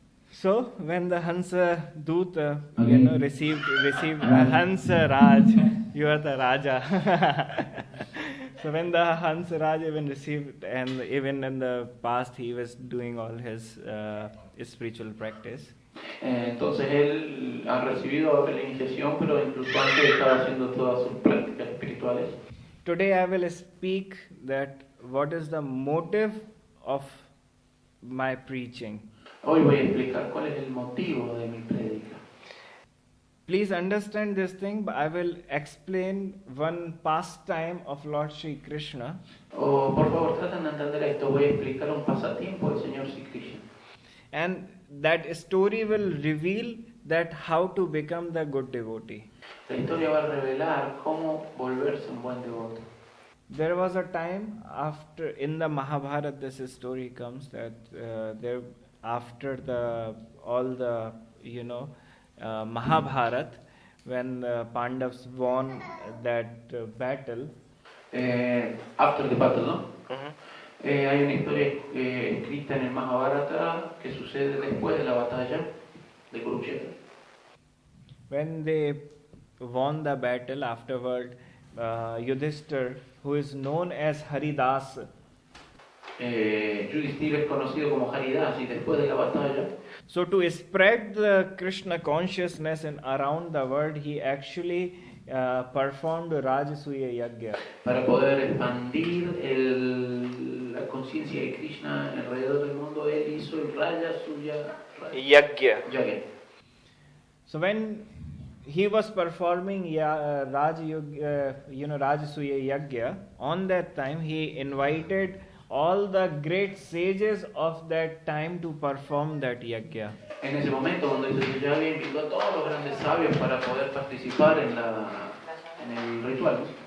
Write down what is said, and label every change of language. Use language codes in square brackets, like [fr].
[en] So when the Hansaduta received Hansaraj, you are the Raja. So when the Hansaraj even received, and even in the past he was doing all his spiritual practice. [es] Entonces él ha recibido la iniciación, pero incluso antes estaba haciendo todas sus prácticas espirituales. [en] Today I will speak that what is the motive of my preaching. [es] Hoy voy a explicar cuál es el motivo de mi prédica. [en] Please understand this thing. I will explain one pastime of Lord Krishna. [es] Por favor, traten de entender esto. Voy a explicar un pasatiempo del Señor Krsn. [en] And that story will reveal that how to become the good devotee. [es] La historia va a revelar cómo volverse un buen devoto. [en] There was a time after in the Mahabharata, this story comes that there after all the Mahabharata, when the Pandavas won that battle. After the battle, ¿no? [es] Hay una historia escrita en el Mahabharata que sucede después de la batalla de Kurukshetra. [en] When they won the battle, afterward, Yudhishthir, who is known as Haridas, [es] Yudhishthir es conocido como Haridas, y después de la batalla, [en] so to spread the Krishna consciousness and around the world, he actually performed Rajasuya Yagya. [es] Para poder expandir la conciencia de Krishna alrededor del mundo, él hizo el Rajasuya Yagya. [en] So when he was performing Rajasuya Yagya, on that time he invited all the great sages of that time to perform that yagya. [es] En ese momento, cuando hizo su yagya, invitó a todos los grandes sabios para poder participar en el ritual.